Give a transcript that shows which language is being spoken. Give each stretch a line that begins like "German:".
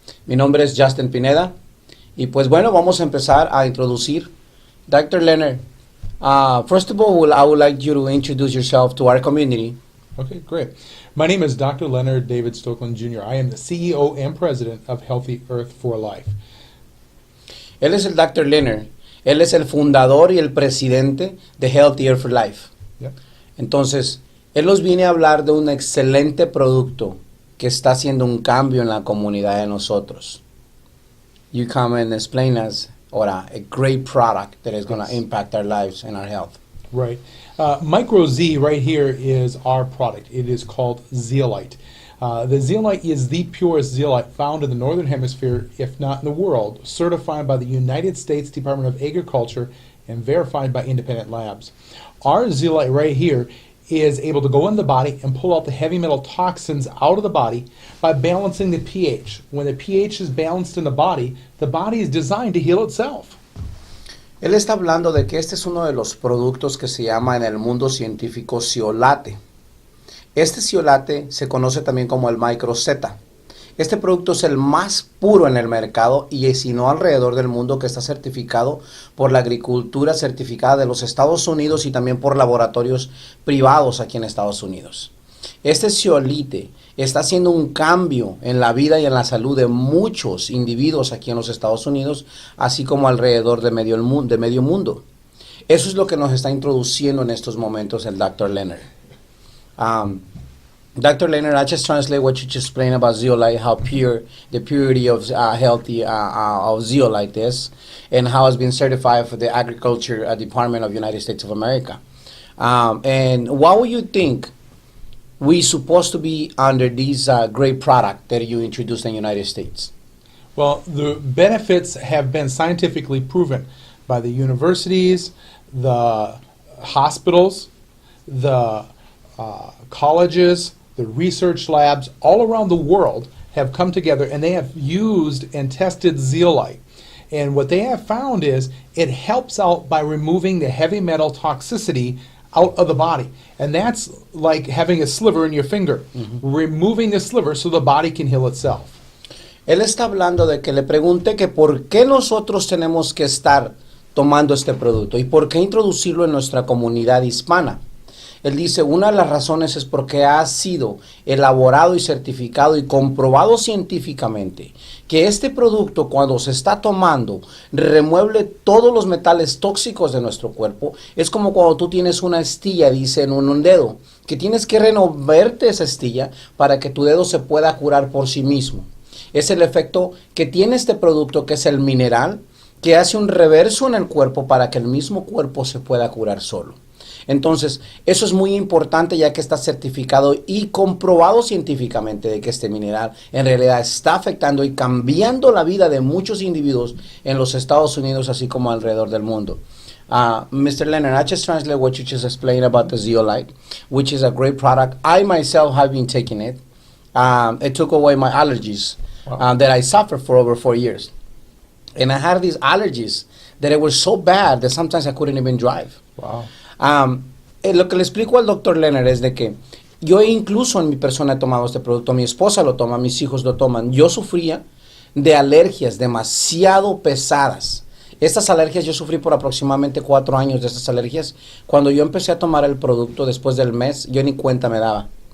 Spanish: Mi nombre es Justin Pineda y pues bueno, vamos a empezar a introducir.
English: Dr. Lennrad, first of all, I would like you to introduce yourself to our community. Okay, great. My name is Dr. Lennrad David Stoeklen Jr. I am the CEO and President of Healthy Earth for Life.
Spanish: Él es el Dr. Lennrad. Él es el fundador y el presidente de Healthier for Life. Yep. Entonces, él nos viene a hablar de un excelente producto que está haciendo un cambio en la comunidad de nosotros.
English: You come and explain us a great product that is going to impact our lives and our health. Right. Micro Z right here is our product. It is called Zeolite. The Zeolite is the purest zeolite found in the Northern Hemisphere, if not in the world, certified by the United States Department of Agriculture and verified by independent labs. Our zeolite right here is able to go in the body and pull out the heavy metal toxins out of the body by balancing the pH. When the pH is balanced in the body is designed to heal itself.
Spanish: Él está hablando de que este es uno de los productos que se llama en el mundo científico Zeolite. Este Zeolite se conoce también como el Micro Z. Este producto es el más puro en el mercado y si no alrededor del mundo, que está certificado por la agricultura certificada de los Estados Unidos y también por laboratorios privados aquí en Estados Unidos. Este Zeolite está haciendo un cambio en la vida y en la salud de muchos individuos aquí en los Estados Unidos, así como alrededor de medio mundo. Eso es lo que nos está introduciendo en estos momentos el Dr. Lennrad.
English: Dr. Lennrad, I just translate what you just explained about zeolite, how pure the purity of healthy of zeolite is, and how it's been certified for the Agriculture Department of United States of America. And what would you think we supposed to be under this great product that you introduced in the United States? Well, the benefits have been scientifically proven by the universities, the hospitals, the colleges, the research labs all around the world have come together and they have used and tested zeolite. And what they have found is it helps out by removing the heavy metal toxicity out of the body. And that's like having a sliver in your finger, removing the sliver so the body can heal itself. Él está hablando de que le pregunte que por qué nosotros tenemos que estar tomando este producto y por qué introducirlo en nuestra comunidad hispana. Él dice, una de las razones es porque ha sido elaborado y certificado y comprobado científicamente que este producto cuando se está tomando remueve todos los metales tóxicos de nuestro cuerpo. Es como cuando tú tienes una astilla, dice, en un dedo, que tienes que removerte esa astilla para que tu dedo se pueda curar por sí mismo. Es el efecto que tiene este producto, que es el mineral, que hace un reverso en el cuerpo para que el mismo cuerpo se pueda curar solo. Entonces, eso es muy importante ya que está certificado y comprobado científicamente de que este mineral en realidad está afectando y cambiando la vida de muchos individuos en los Estados Unidos, así como alrededor del mundo. Mr. Lennrad, I just translate what you just explained about the Zeolite, which is a great product. I myself have been taking it. It took away my allergies that I suffered for over 4 years. And I had these allergies that it was so bad that sometimes I couldn't even drive. Wow.
Spanish: Lo que le explico al Dr. Lennrad es de que yo incluso en mi persona he tomado este producto, mi esposa lo toma, mis hijos lo toman. Yo sufría de alergias demasiado pesadas. Estas alergias yo sufrí por aproximadamente 4 años de estas alergias. Cuando yo empecé a tomar el producto después del mes, yo ni cuenta me daba.